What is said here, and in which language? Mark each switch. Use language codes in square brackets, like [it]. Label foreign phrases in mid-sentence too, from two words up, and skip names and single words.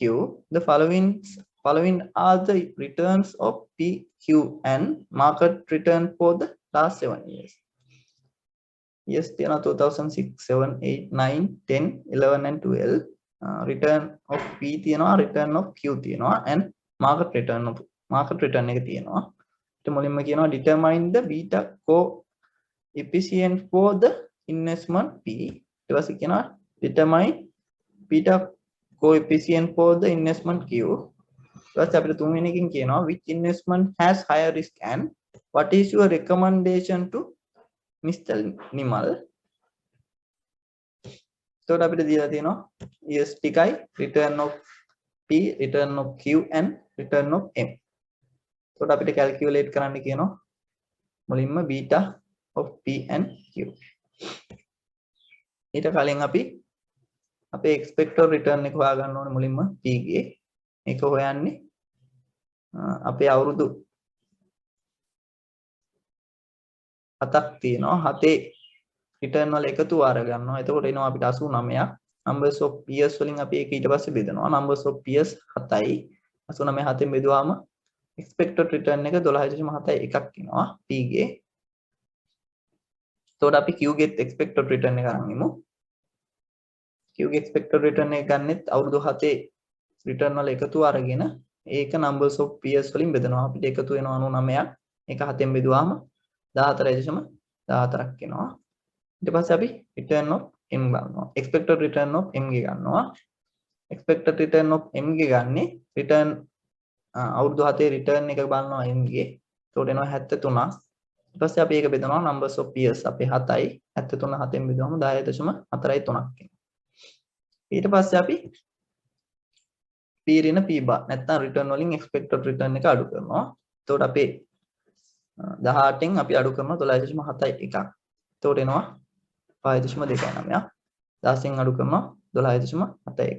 [en] The following are the returns of P, Q and market return for the last 7 years. Yes, 2006, 7, 8, 9, 10, 11 and 12. Return of P return of Q and market return [si] එක තියෙනවා. ඊට මුලින්ම කියනවා [en] determine the beta coefficient for the investment P. [si] ඊට පස්සේ කියනවා [en] determine beta coefficient for the investment Q. [si] ඊට පස්සේ අපිට තුන්වෙනි එකකින් කියනවා [en] which investment has higher risk and what is your recommendation to Mr. Nimal. [si] එතකොට අපිට දීලා තියෙනවා ES ටිකයි [en] return of P, return of Q and return of M. [si] එතකොට අපිට [en] calculate [si] කරන්න කියනවා මුලින්ම [en] beta of P and Q. [si] ඊට කලින් අපි අපේ [en] expected return [si] එක හොයාගන්න ඕනේ මුලින්ම P ගේ. ඒක හොයන්නේ අපේ අවුරුදු 7ක් තියෙනවා. 7 return වල එකතුව අරගන්නවා. එතකොට එනවා අපිට 89ක්. [en] numbers of years [si] වලින් අපි ඒක ඊට පස්සේ බෙදනවා. [en] numbers of years [si] 7යි. 89 7ෙන් බෙදුවාම [en] expected return [si] එක 12.71ක් එනවා P ගේ. එතකොට අපි Q ගේ [en] expected return [si] එක අරන් ඉමු. Q ගේ [en] expected return [si] එක ගන්නෙත් අවුරුදු 7 return වල එකතුව අරගෙන ඒක [en] numbers of years [si] වලින් බෙදනවා. අපිට එකතු වෙනවා 99ක්. ඒක 7ෙන් බෙදුවාම 14.14ක් එනවා. ඊට පස්සේ අපි [en] return of M [si] ගන්නවා. [en] expected return of M [si] ගේ ගන්නවා. [en] expected return of M [si] ගේ ගන්නේ return අවුරුදු 7 return එක බලනවා M ගේ. එතකොට එනවා 73ක්. ඊට පස්සේ අපි ඒක බෙදනවා [en] numbers of years [si] අපේ 7යි 73 7ෙන් බෙදුවම 10.43ක් එනවා. ඊට පස්සේ අපි P ඍණ P bar නැත්නම් return වලින් [en] expected return [si] එක අඩු කරනවා. එතකොට අපේ 18න් අපි අඩු කරනවා 12.71ක්. එතකොට එනවා 5.29ක්. 10න් අඩු කරනවා 12.71ක්.